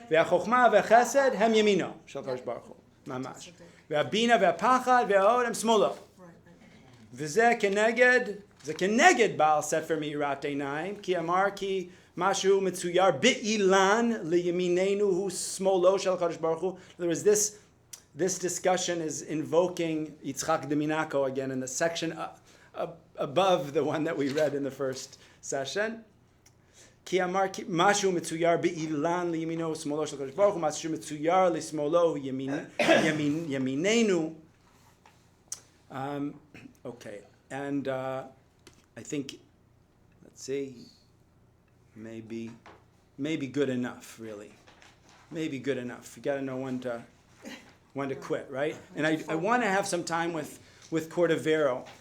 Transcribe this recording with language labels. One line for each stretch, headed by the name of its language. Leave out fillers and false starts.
Hebrew: והחוכמה והחסד הם ימינו של הקדוש ברוך הוא, ממש. והבינה והפחד וההוד הם שמאלו. וזה כנגד בעל ספר מאירת עיניים, כי אמר כי משהו מצויר באילן לימיננו הוא שמאלו של הקדוש ברוך הוא.
English: There was this discussion is invoking Yitzchak de Minaco again in the section above the one that we read in the first session.
Hebrew: כי אמר משהו מצויר באילן לימינו שמאלו של הקדוש ברוך הוא, משהו מצויר לשמאלו ימיננו.
English: Okay, and I think, let's see, maybe good enough, really. Maybe good enough. You got to know when to quit, right? And I want to have some time with Cordovero.